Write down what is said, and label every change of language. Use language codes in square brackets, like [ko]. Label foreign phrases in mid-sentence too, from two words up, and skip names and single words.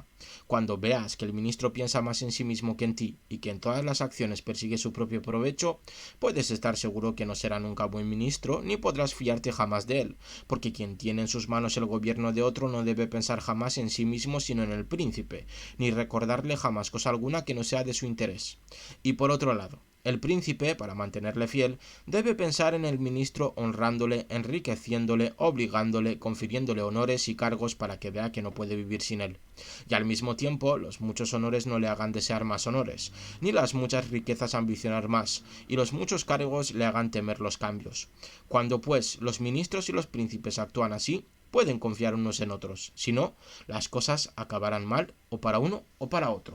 [es] Cuando veas que el ministro piensa más en sí mismo que en ti y que en todas las acciones persigue su propio provecho, puedes estar seguro que no será nunca buen ministro ni podrás fiarte jamás de él, porque quien tiene en sus manos el gobierno de otro no debe pensar jamás en sí mismo sino en el príncipe, ni recordarle jamás cosa alguna que no sea de su interés. Y por otro lado, el príncipe, para mantenerle fiel, debe pensar en el ministro honrándole, enriqueciéndole, obligándole, confiriéndole honores y cargos para que vea que no puede vivir sin él. Y al mismo tiempo, los muchos honores no le hagan desear más honores, ni las muchas riquezas ambicionar más, y los muchos cargos le hagan temer los cambios. Cuando, pues, los ministros y los príncipes actúan así, pueden confiar unos en otros, si no, las cosas acabarán mal o para uno o para otro.